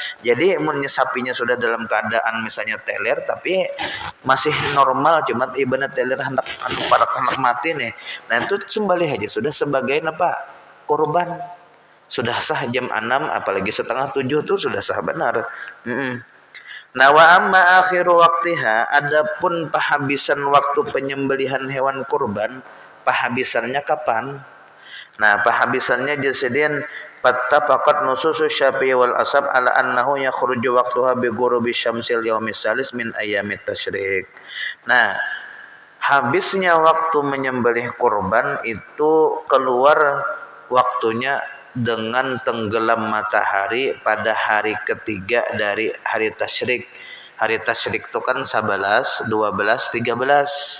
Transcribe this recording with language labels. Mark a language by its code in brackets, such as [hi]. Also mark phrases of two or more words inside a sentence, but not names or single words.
[id] Jadi sapinya sudah dalam keadaan misalnya teler tapi masih normal, cuma ibarat teler hendak para hendak mati nih. Nah, itu sembelih aja sudah sebagai apa? Korban. Sudah sah jam 6 apalagi 6:30 tuh sudah sah benar. Nah, [ar] وأما آخر وقتها, [id] adapun penghabisan waktu penyembelihan hewan kurban, penghabisannya kapan? Nah, penghabisannya [ar] جسدين فاتفقت نصوص الشافعي والأصحاب على أنه يخرج وقتها بغروب الشمس اليوم الثالث من أيام التشريق. [id] Nah, habisnya waktu menyembelih kurban itu keluar waktunya dengan tenggelam matahari pada hari ketiga dari hari tasyrik. Hari tasyrik itu kan 11, 12, 13.